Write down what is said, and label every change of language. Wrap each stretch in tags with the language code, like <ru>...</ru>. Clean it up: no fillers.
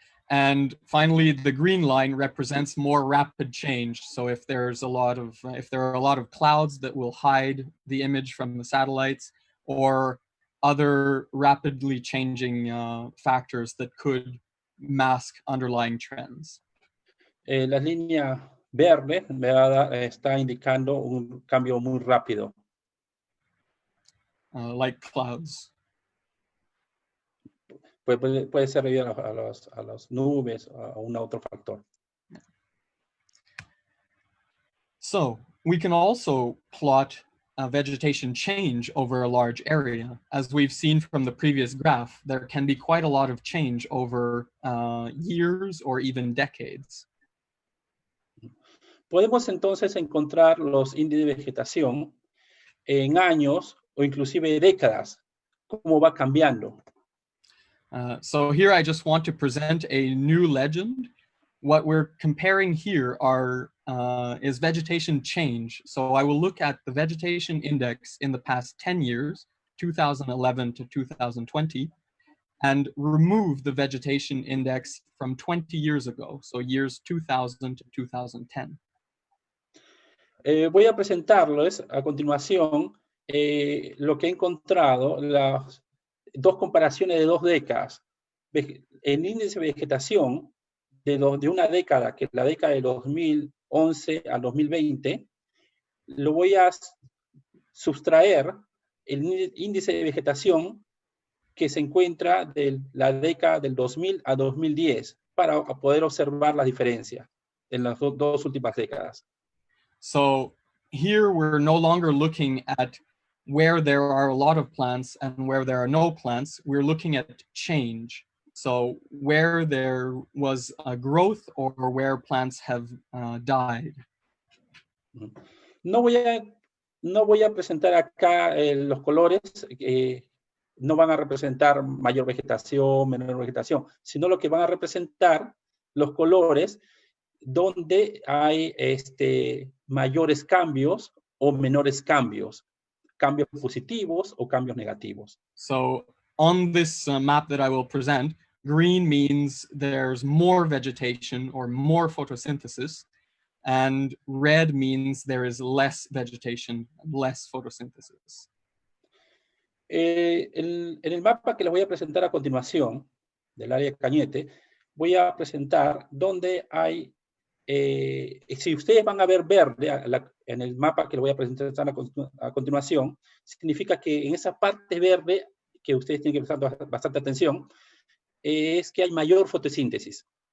<en>And finally, the green line represents more rapid change. So if there are a lot of clouds that will hide the image from the satellites, or other rapidly changing factors that could mask underlying trends.</en> <es>La línea verde está indicando un cambio muy rápido.</es> <en>Like clouds.</en> <es>Puede ser debido a las nubes o a un otro factor.</es> <en>So we can also plot vegetation change over a large area. As we've seen from the previous graph, there can be quite a lot of change over years or even decades.</en> <es>Podemos entonces encontrar los índices de vegetación en años o inclusive décadas, cómo va cambiando.</es> <en>So here I just want to present a new legend. What we're comparing here is vegetation change. So I will look at the vegetation index in the past 10 years, 2011 to 2020, and remove the vegetation index from 20 years ago, so years 2000 to 2010.</en> <es>Voy a presentarles a continuación lo que he encontrado, las dos comparaciones de 2 décadas. El índice de vegetación de una década, que es la década de 2011 al 2020, lo voy a sustraer el índice de vegetación que se encuentra de la década del 2000 a 2010 para poder observar las diferencias en las dos últimas décadas.</es> <en>So here we're no longer looking at where there are a lot of plants and where there are no plants. We're looking at change. So where there was a growth or where plants have died.</en> <es>No voy a presentar acá los colores, no van a representar mayor vegetación, menor vegetación, sino lo que van a representar los colores donde hay mayores cambios o menores cambios, cambios positivos o cambios negativos.</es> <en>So on this map that I will present, green means there's more vegetation or more photosynthesis, and red means there is less vegetation, less photosynthesis.</en> <es>En el mapa que les voy a presentar a continuación, del área de Cañete, voy a presentar donde hay, si ustedes van a ver verde en el mapa que les voy a presentar a continuación, significa que en esa parte verde, que ustedes tienen que prestar bastante atención, es que hay mayor fotosíntesis.</es>